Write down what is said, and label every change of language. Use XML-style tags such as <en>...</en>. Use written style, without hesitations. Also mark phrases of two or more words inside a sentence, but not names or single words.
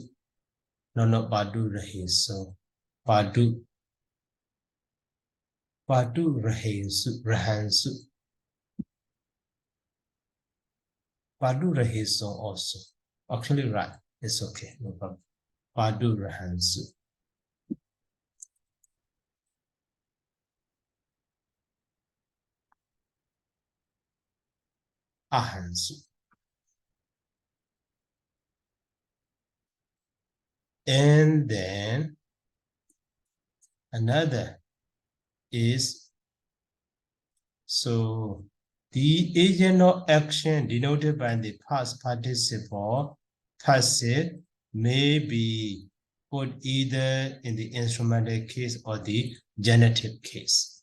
<en>No, not Badu Rahisu. Badu Rahansu. Badu Rahisu also. Actually, right. It's okay. No problem. Badu Rahansu. Ahansu. And then another is, so the agent of action denoted by the past participle passive may be put either in the instrumental case or the genitive case.</en>